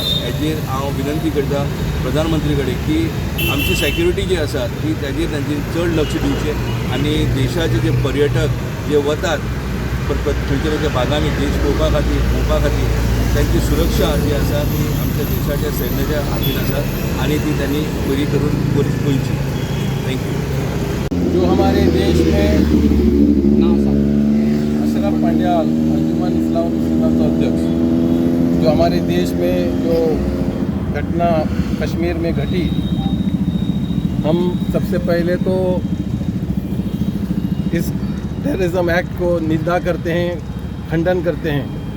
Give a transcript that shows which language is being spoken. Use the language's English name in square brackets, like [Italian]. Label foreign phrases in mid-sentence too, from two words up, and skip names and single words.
[Konkani] हेजेर हांव विनंती करता प्रधानमंत्री कडेन की आमची सेक्युरिटी जी आसा ती ताजेर तांची चड लक्ष दिवचें आनी देशाचे जे पर्यटक जे वतात खंयच्या खंयच्या भागांनी देश पळोवपा खातीर त्यांची सुरक्षा जी आसा ती आमच्या देशाच्या सैन्याच्या हातीन आसा आनी ती त्यांनी बरी करून पळोवची. [English] थँक्यू. [Hindi] जो हमारे देश में अशरफ पंडियाल अंजुमन इस्लाम मुस्लिम अध्यक्ष जो हमारे देश में जो घटना कश्मीर में घटी, हम सबसे पहले तो इस [English] terrorism act [Hindi] को निंदा करते हैं, खंडन करते हैं।